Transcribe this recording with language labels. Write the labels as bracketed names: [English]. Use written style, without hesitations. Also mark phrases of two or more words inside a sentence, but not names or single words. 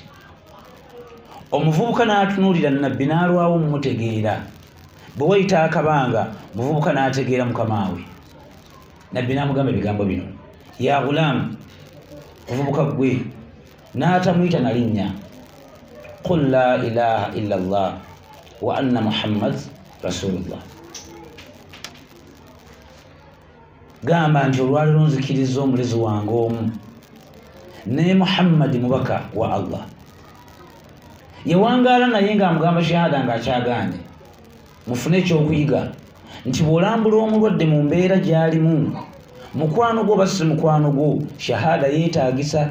[Ganda] Omuvubuka n'atunuulira Nabbi n'alwawo mumutegeera. Bwe wayita akabanga muvubuka n'ategeera mukama we. Nabbi n'amugamba ebigambo bino, [Arabic] يا غلام, [Ganda] muvubuka gwe, n'atamuyita na linnya, [Arabic] قل لا إله إلا الله وأن محمد رسول الله. [Ganda] Gamba nti olwaliro nzikiriza omulezi wange omu ne Muhammadi mubaka wa Allah. Yewangaala naye ng'amugamba shahada ng'akyagaanye. Mufune ekyokuyiga nti bw'olambula omulwadde mu mbeera gy'alimu, mukwano gwo basi mukwano gwo, shahada yeetaagisa.